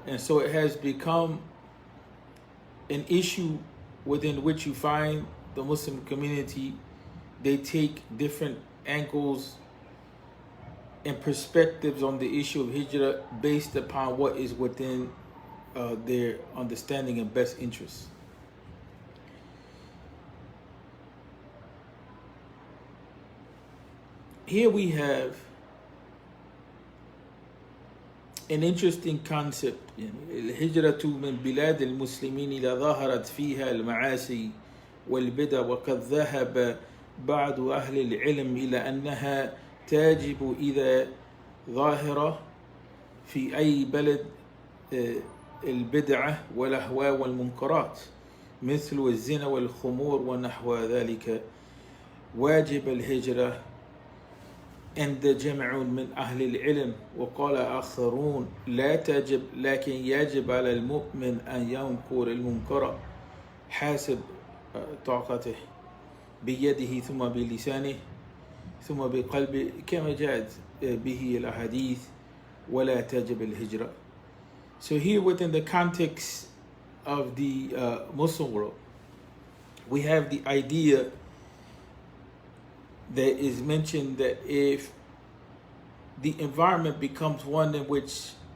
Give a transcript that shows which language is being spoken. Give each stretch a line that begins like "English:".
English: And so it has become an issue within which you find the Muslim community, they take different angles and perspectives on the issue of hijrah based upon what is within their understanding and best interests. Here we have an interesting concept.
Arabic: الهجرة من بلاد المسلمين إلى ظهرت فيها المعاصي والبدع وقد ذهب بعض أهل العلم إلى أنها تجب إذا ظاهرة في أي بلد البدعة والأهواء والمنكرات مثل الزنا والخمور ونحو ذلك واجب الهجرة عند جمع من أهل العلم. وقال آخرون لا تجب لكن يجب على المؤمن أن ينكر المنكر حسب طاقته بيده ثم بلسانه ثم بقلبه كما جاءت به الأحاديث ولا تجب الهجرة.
English: So here within the context of the Muslim world, we have the idea that is mentioned that if the environment becomes one in which